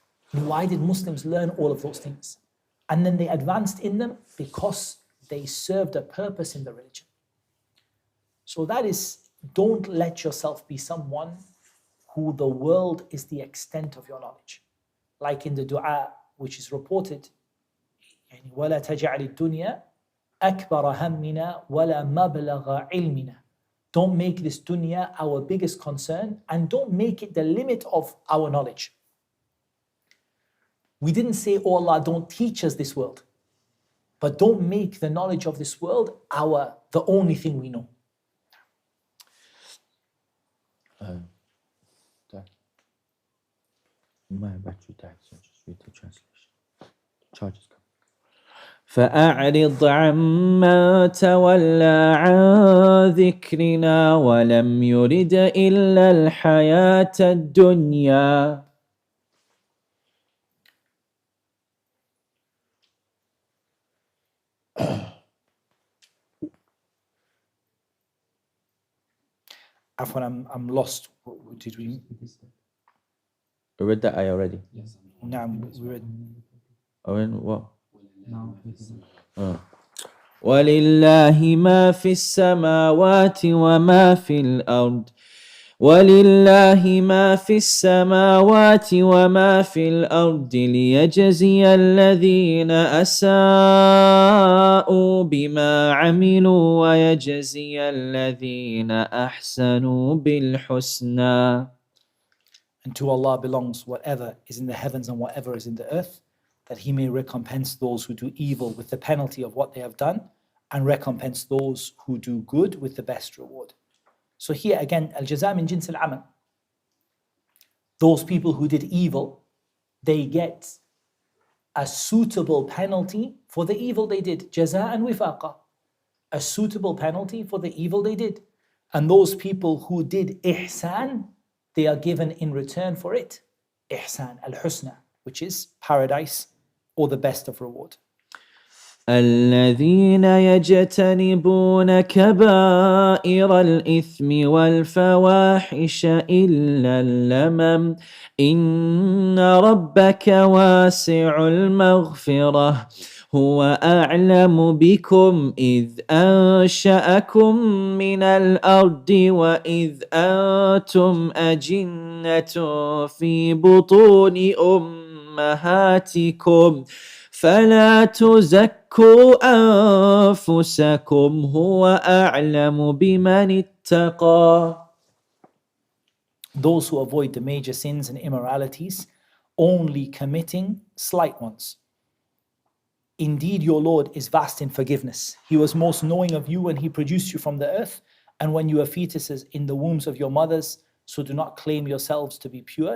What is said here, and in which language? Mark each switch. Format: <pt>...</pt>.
<en>And why did Muslims learn all of those things? And then they advanced in them because they served a purpose in the religion. So that is, don't let yourself be someone who the world is the extent of your knowledge. Like in the dua, which is reported,</en> <ar>وَلَا تَجْعَلِ الدُّنْيَا أَكْبَرَ هَمِّنَا وَلَا مَبْلَغَ عِلْمِنَا.</ar> <en>Don't make this dunya our biggest concern, and don't make it the limit of our knowledge. We didn't say, oh Allah, don't teach us this world. But don't make the knowledge of this world the only thing we know. My battery died, so just read the translation. The charge is coming.</en> <ar>فأعرض عمن تولى عن ذكرنا ولم يرد إلا الحياة الدنيا.</ar> <en>Afwan, I'm lost. Did we? We read that ayah already. Yes. No, we read. Oh, in what? Now,</en> <ar>ولله ما في السماوات وما في الأرض ولله ما في السماوات وما في الأرض ليجزي الذين أساءوا بما عملوا ويجزي الذين أحسنوا بالحسنى.</ar> <en>And to Allah belongs whatever is in the heavens and whatever is in the earth, that He may recompense those who do evil with the penalty of what they have done, and recompense those who do good with the best reward. So here again,</en> <ar>al-jaza min jins al-amal.</ar> <en>Those people who did evil, they get a suitable penalty for the evil they did. Jaza and wifaqa. A suitable penalty for the evil they did. And those people who did ihsan, they are given in return for it ihsan, al-husna, which is paradise or the best of reward.</en> <ar>الذين يجتنبون كبائر الإثم والفواحش إلا اللمم إن ربك واسع المغفرة هو أعلم بكم إذ أنشأكم من الأرض وإذ أنتم أجنة في بطون أمهاتكم فلا تزكوا أنفسكم هو أعلم بمن اتقى.</ar> <en>Those who avoid the major sins and immoralities, only committing slight ones. Indeed, your Lord is vast in forgiveness. He was most knowing of you when He produced you from the earth, and when you were fetuses in the wombs of your mothers, so do not claim yourselves to be pure.</en>